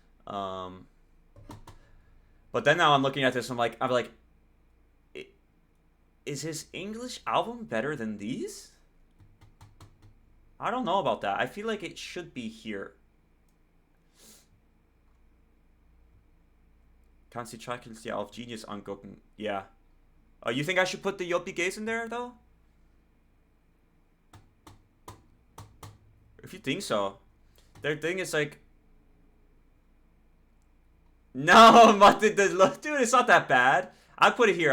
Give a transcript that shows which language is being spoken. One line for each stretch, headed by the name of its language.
English: But then now I'm looking at this, I'm like, is his English album better than these? I don't know about that. I feel like it should be here.
German: Kannst die Tracklist ja auf Genius angucken.
English: Yeah. You think I should put the JPGs in there, though? If you think so. Their thing is like... No, dude, it's not that bad. I'll put it here.